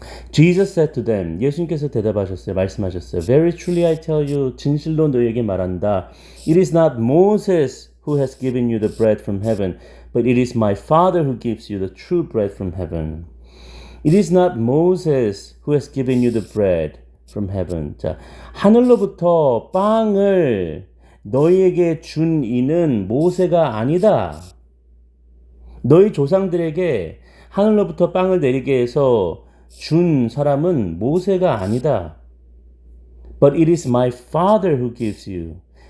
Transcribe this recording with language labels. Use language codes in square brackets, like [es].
[en] Jesus said to them, [ko] 예수님께서 대답하셨어요. 말씀하셨어요. [en] Very truly I tell you, [ko] 진실로 너희에게 말한다. [en] It is not Moses who has given you the bread from heaven, but it is my Father who gives you the true bread from heaven. It is not Moses who has given you the bread from heaven. [ko] 자, 하늘로부터 빵을 너희에게 준 이는 모세가 아니다. 너희 조상들에게 하늘로부터 빵을 내리게 해서 준 사람은 모세가 아니다. [en] But it is my Father who gives you.